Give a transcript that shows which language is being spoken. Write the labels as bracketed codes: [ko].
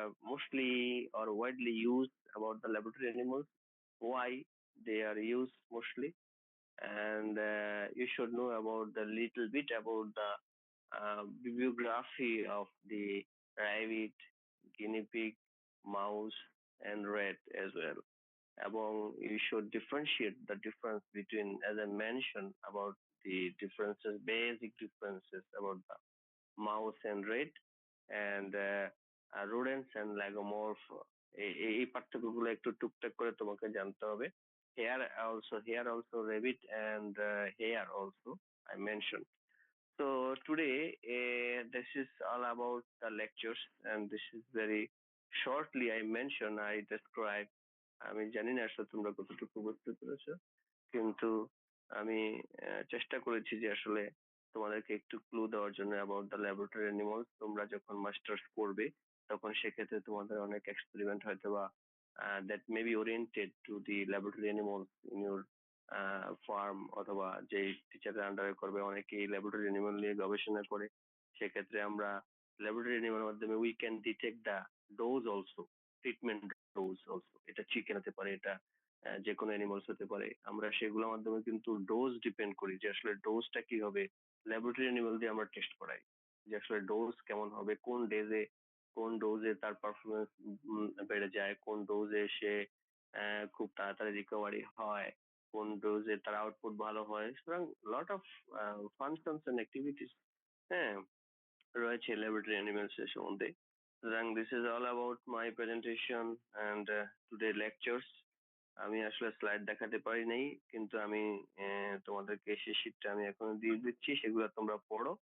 [en] mostly or widely used about the laboratory animals, why they are used mostly, and you should know about the little bit about the bibliography of the rabbit, guinea pig, mouse, and rat as well. [bn] এবং [en] you should differentiate the difference between, as I mentioned, about the differences, basic differences about the mouse and rat, and rodents and lagomorph। [bn] এই পার্থক্যগুলো একটু টুকটাক করে তোমাকে জানতে হবে। [en] Here also rabbit and hare also I mentioned. So today this is all about the lectures, and this is very shortly I mentioned, I describe। [bn] আমি জানি না আসলে তোমরা কতটুকু বুঝতে পেরেছো, কিন্তু আমি চেষ্টা করেছি যে আসলে তোমাদেরকে একটু ক্লু দেওয়ার জন্য [en] About the laboratory animals. [bn] তোমরা যখন মাস্টার্স করবে তখন সেক্ষেত্রে তোমাদের অনেক এক্সপেরিমেন্ট হয়তো বা [en] that may be oriented to the laboratory animals in your farm, [bn] অথবা যে টিচারের আন্ডারে করবে অনেকেই ল্যাবরেটরি অ্যানিমাল নিয়ে গবেষণা করে। সেক্ষেত্রে আমরা ল্যাবরেটরি অ্যানিমালের মাধ্যমে [en] We can detect the dose also, treatment dose also. [bn] এটা চিকেন হতে পারে, এটা যে কোনো অ্যানিমালস হতে পারে। আমরা সেগুলোর মাধ্যমে কিন্তু ডোজ ডিপেন্ড করি যে আসলে ডোজটা কি হবে, ল্যাবরেটরি অ্যানিমাল দিয়ে আমরা টেস্ট করাই যে আসলে ডোজ কেমন হবে, কোন ডোজে তার পারফরমেন্স বেড়ে যায়, কোন ডোজে সে খুব তাড়াতাড়ি রিকভারি হয়, কোন ডোজে তার আউটপুট ভালো হয়। সুতরাং [en] lot of functions and activities [bn] রয়েছে [en] laboratory animals [bn] এর সম্বন্ধে। সুতরাং [en] this is all about my presentation and today lectures. [bn] আমি আসলে স্লাইড দেখাতে পারি নাই, কিন্তু আমি তোমাদেরকে সেই শীটটা আমি এখন দিয়ে দিচ্ছি, সেগুলো তোমরা পড়ো।